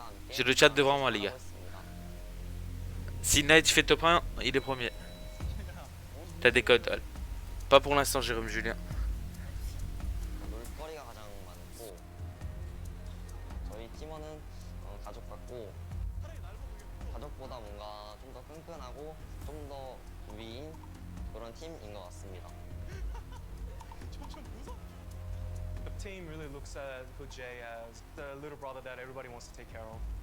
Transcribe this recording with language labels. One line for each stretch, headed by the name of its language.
French: J'ai le chat devant moi les gars. Si Night fait top 1, il est premier. T'as des codes. Pas pour l'instant Jérôme Julien.
Korean: 놀거리가 가장 많고 저희 팀원은 가족 같고 가족보다 뭔가 좀 더 끈끈하고 좀 더 위인 그런 팀인 것 같습니다.
English: The team really looks at Jay as the little brother that everybody wants to take care of.